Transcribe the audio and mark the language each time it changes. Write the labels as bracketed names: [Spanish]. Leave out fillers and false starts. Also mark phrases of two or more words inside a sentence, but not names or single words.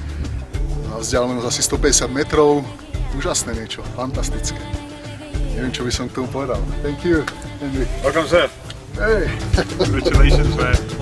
[Slovak] na vzdialenosť asi 150 metrov. Úžasné niečo, fantastické. Neviem, čo by som k tomu povedal. [English] Thank you, Henry. Welcome, sir. Hey. Congratulations, man.